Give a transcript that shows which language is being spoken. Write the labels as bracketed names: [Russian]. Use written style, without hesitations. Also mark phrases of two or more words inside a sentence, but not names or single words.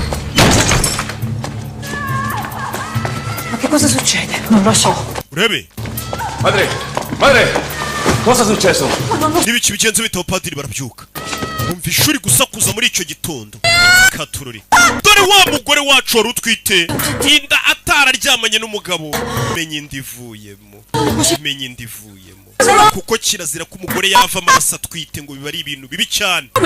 [Italian] Ma che cosa succede? Non lo so. [Kinyarwanda] Urebe [Italian] Madre cosa è successo? [Kinyarwanda] N'ibiki bigenze bita abapadiri barabyuka bumvisha uri gusakuza muri icyo gitondo katururi dore wa mugore wacu wari utwite inda atararyamanye n'umugabo menye indivuyemo kuko kirazira ko umugore yava amaraso atwite ngo biba ari ibintu bibi cyane.